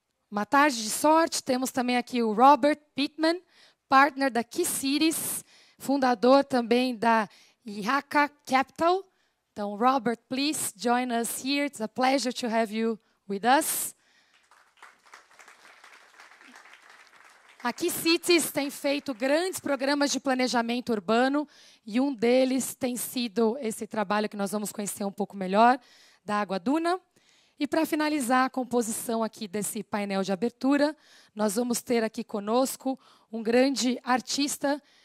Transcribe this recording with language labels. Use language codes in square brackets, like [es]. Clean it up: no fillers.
[pt] Uma tarde de sorte. Temos também aqui o Robert Pittman, partner da Kei Cities, fundador também da Ihaka Capital. [en] Então, Robert, please join us here. It's a pleasure to have you with us. [pt] A Kei Cities tem feito grandes programas de planejamento urbano e um deles tem sido esse trabalho que nós vamos conhecer um pouco melhor, da Água Duna. E para finalizar a composição aqui desse painel de abertura, nós vamos ter aqui conosco um grande artista.